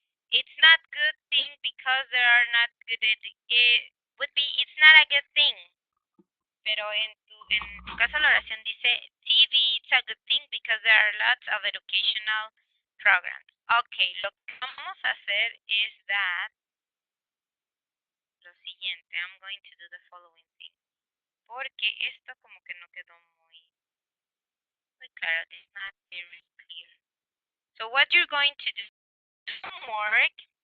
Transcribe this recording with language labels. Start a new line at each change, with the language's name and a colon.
English: It's not good thing because there are not good. It would be. It's not a good thing.
Spanish: Pero en tu caso la oración dice TV.
English: It's a good thing because there are lots of educational programs. Okay.
Spanish: Lo que vamos a hacer es that lo siguiente.
English: I'm going to do the following thing.
Spanish: Porque esto como que no quedó muy claro.
English: It's not very clear. So what you're going to do, homework.